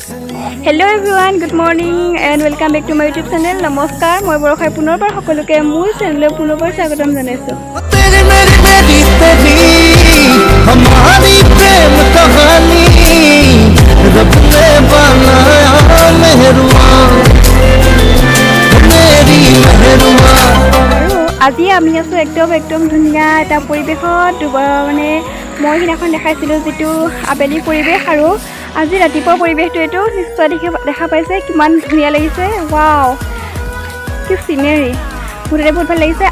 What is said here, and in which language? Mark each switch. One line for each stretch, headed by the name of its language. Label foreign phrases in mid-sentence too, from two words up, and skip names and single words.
English: Hello everyone, good morning and welcome back to my YouTube channel.
Assamese: Namaskar, মই বৰখাই পুনৰবাৰ সকলোকে মোৰ চেনেললৈ পুনৰবাৰ স্বাগতম জনাইছো।
Hindi: तेरी मेरी तेरी तेरी हमारी प्रेम कहानी रब ने बनाया मेहरुआ मेरी मेहरुआ।
Assamese: আজি আমি আছো একদম ধুনীয়া এটা পৰিবেশত মানে মই সিদিনাখন দেখাইছিলো যেটো আবেলি পৰিবেশ আৰু আজি ৰাতিপুৱা পৰিবেশটো এটো নিশ্চয় দেখা পাইছে কিমান ধুনীয়া লাগিছে। ওয়াও কি সিনাৰি মুঠতে বহুত ভাল লাগিছে।